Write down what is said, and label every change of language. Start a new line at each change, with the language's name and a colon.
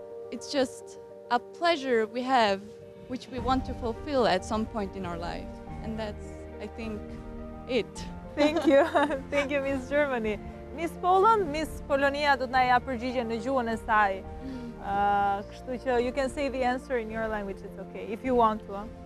English: It's just a pleasure we have, which we want to fulfill at some point in our life. And that's, I think, it. Thank you. Thank you, Miss Germany.
Albanian: Miss Poland, Miss Polonia do të na ja përgjigje në gjuhën e saj. Kështu që
English: you can say the answer in your language, it's okay, if you want to.